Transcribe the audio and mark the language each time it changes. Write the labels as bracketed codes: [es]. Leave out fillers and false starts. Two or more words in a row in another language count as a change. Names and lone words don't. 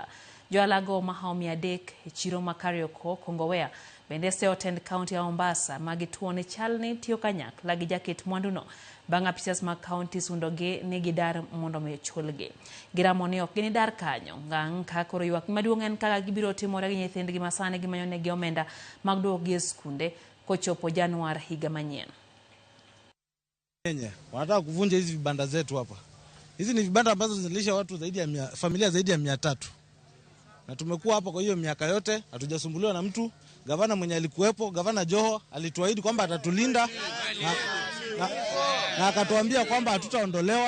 [luo] Joalago mahaomi 3 e chiro ma Kariokor Kongowea bende se otend county ya Mombasa magituone chalni tiyo kanyakla gi jaket mwanduno bang' apisas mag county sundogi ni gidar mondo mi chulgi. Giramo ni ok ginidar kanyo ngang' ka koro ywak maduong' en kaka gibiro timore gi nyithindgi masani gimanyonegi omenda mag duogi e skunde kochopo Januar higa manyien. [sw] Kenya wanataka kuvunja hizi vibanda zetu hapa. Hizi ni vibanda ambazo zinalisha watu zaidi ya familia zaidi ya 300. Na tumekuwa hapa kwa hiyo miaka yote hatujasumbuliwa na mtu. Gavana mwenye alikuwepo, Gavana Joho alituahidi kwamba atatulinda na akatuambia kwamba hatutaondolewa.